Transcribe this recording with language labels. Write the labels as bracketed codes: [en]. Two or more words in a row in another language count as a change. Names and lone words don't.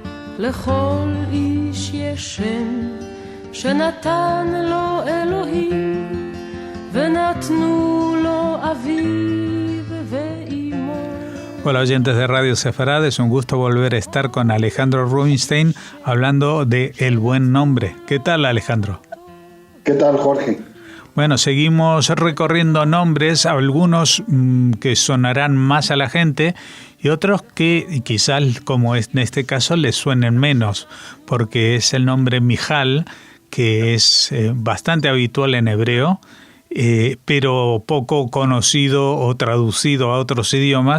[he] לכל איש יש שם שנתן לו אלוהים ונתנו לו אביו ואימו. [es] Hola oyentes de Radio Sefarad, es un gusto volver a estar con Alejandro Rubinstein hablando de El Buen Nombre. ¿Qué tal, Alejandro? ¿Qué tal, Jorge? Bueno, seguimos recorriendo nombres, algunos que sonarán más a la gente y otros que quizás, como es en este caso, les suenen menos, porque es el nombre Mijal, que es bastante habitual en hebreo, pero poco conocido o traducido a otros idiomas.